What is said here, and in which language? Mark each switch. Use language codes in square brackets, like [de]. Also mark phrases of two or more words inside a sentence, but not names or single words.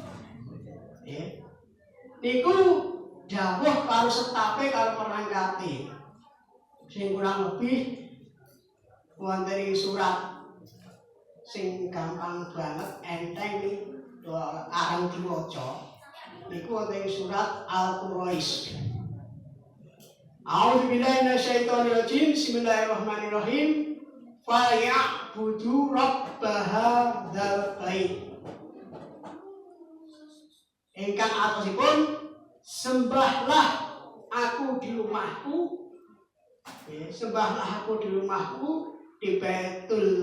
[jv] Niku dawuh karo setape karo perangkate. Sing kurang lebih wonten surat sing gampang banget enteng arang diwaca. Niku wonten surat Al-Quraish. [ar] أعوذ بالله من الشيطان الرجيم. بسم الله الرحمن الرحيم. فليعبدوا رب هذا البيت. [jv] Ingkang artosipun [id] sembahlah aku di rumahku. Sembahlah aku di rumahku di Baitul